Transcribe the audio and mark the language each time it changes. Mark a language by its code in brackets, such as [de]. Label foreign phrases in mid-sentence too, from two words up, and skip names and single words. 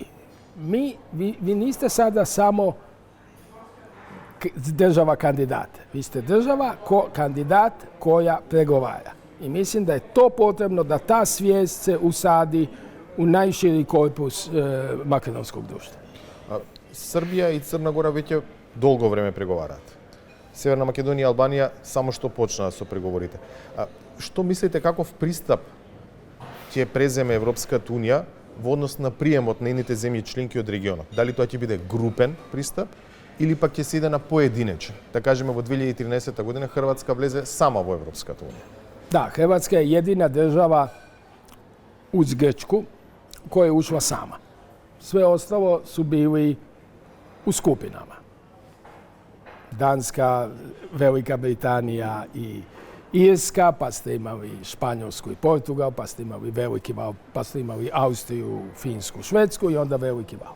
[hr] Vi niste sada samo država kandidat. Vi ste država kandidat koja pregovara. I mislim da je to potrebno da ta svijest se usadi u najširi korpus makedonskog društva. [mk] Srbija i Crna Gora веќе долго време преговараат. Северна Македонија и Албанија само што почнаа со преговорите. Што мислите каков пристап ќе преземе Европската унија во однос на приемот на нейните земји членки од регионот? Дали тоа ќе биде групен пристап или пак ќе се иде на поединечен? Да кажеме во 2013 година Хрватска влезе сама во Европската унија. [hr] Da, Hrvatska je jedina država uz Grčku koja je ušla sama. Sve ostalo su bili u skupinama. Danska, Velika Britanija i Irska, pa ste imali Španjolsku i Portugal, pa ste imali Veliki val, pa ste imali Austriju, Finsku, Švedsku i onda Veliki val.